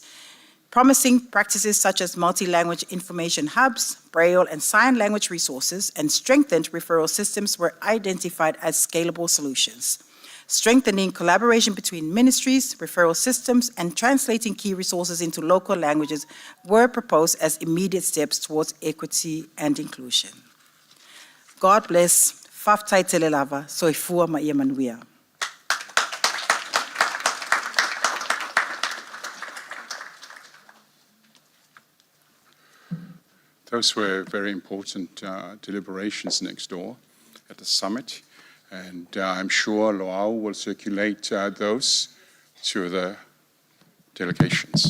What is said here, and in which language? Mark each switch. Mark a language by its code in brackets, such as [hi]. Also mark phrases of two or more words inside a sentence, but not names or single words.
[en] Promising practices such as multi-language information hubs, Braille and sign language resources, and strengthened referral systems were identified as scalable solutions. Strengthening collaboration between ministries, referral systems, and translating key resources into local languages were proposed as immediate steps towards equity and inclusion. God bless. [sm] Faftai telelava, soifua ma manuia. [en] Those were very important deliberations next door at the summit, and I'm sure Loau will circulate those to the delegations.